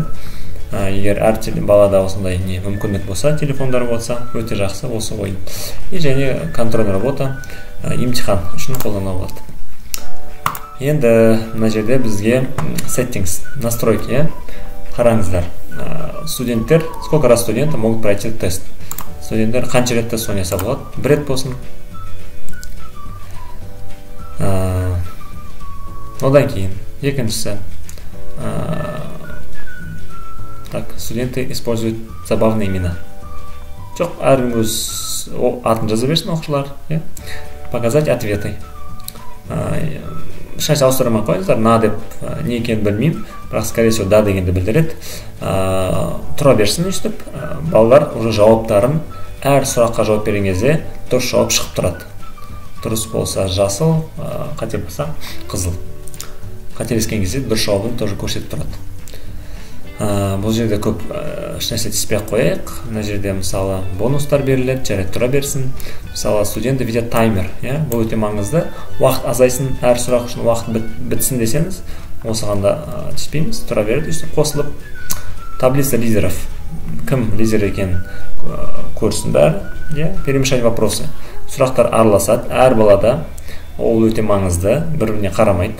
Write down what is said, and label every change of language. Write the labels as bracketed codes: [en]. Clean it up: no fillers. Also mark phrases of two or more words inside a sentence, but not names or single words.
[kk] Егер әр балада осындай мүмкіндік болса, телефондар болса, өте жақсы осы ойын. И және [ru] контрольная работа, [kk] имтихан үшін қолдану болады. Енді мына жерде бізге settings, настройки, қараңыздар. Студенттер, [ru] сколько раз студенты могут пройти тест? [kk] Студенттер қанша рет тест ойнаса болады? Бір рет болсын. Одан кейін екіншісі. [ru] Студенты используют забавные имена. [kk] Жоқ, әркім өз атын жаза берсін оқушылар. [ru] Показать ответы. [kk] Ешқайсы ауыстырмай қойыңыздар, на деп не екенін білмеймін, бірақ [ru] скорее всего [kk] да дегенді білдіреді. Тұра берсін өстіп, балалар уже жауаптарын әр сұраққа жауап берген кезде дұрыс жауап шығып тұрады. Дұрыс болса жасыл, қате болса қызыл. Қателескен кезде дұрыс жауабын тоже көрсетіп тұрады. Бұл жерде көп ешнәрсе тиіспей қояйық. Мына жерде мысалы бонустар беріледі, жарайды, тұра берсін. Мысалы [ru] студенты видят таймер. [kk] Бұл өте маңызды. Уақыт азайсын, әр сұрақ үшін уақыт бітсін десеңіз, осығанда тиіспейміз, тұра береді. Қосылып [ru] таблица лидеров. [kk] Кім лидер екенін көрсін бәрі, [ru] перемешать вопросы. [kk] Сұрақтар араласады, әр балада ол өте маңызды, бір-біріне қарамайды.